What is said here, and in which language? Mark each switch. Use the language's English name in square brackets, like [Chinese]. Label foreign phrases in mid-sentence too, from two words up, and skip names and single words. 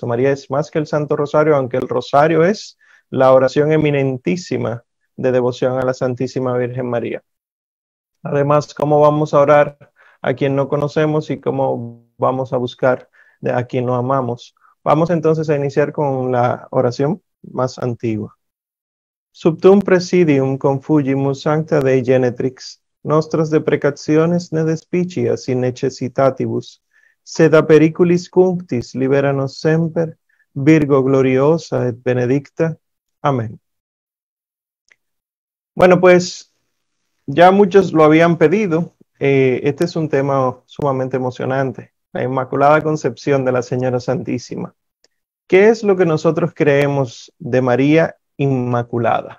[Spanish] María es más que el Santo Rosario, aunque el Rosario es la oración eminentísima de devoción a la Santísima Virgen María. Además, cómo vamos a orar a quien no conocemos y cómo vamos a buscar a quien no amamos. Vamos entonces a iniciar con la oración más antigua. [Latin] Subtum presidium confugimus sancta Dei genetrix, nostras deprecationes ne despicias in necessitatibus, sed a periculis cunctis liberanos semper, Virgo gloriosa et benedicta. [Spanish] Amén. Bueno, pues ya muchos lo habían pedido. Este es un tema sumamente emocionante, la Inmaculada Concepción de la Señora Santísima. ¿Qué es lo que nosotros creemos de María Inmaculada?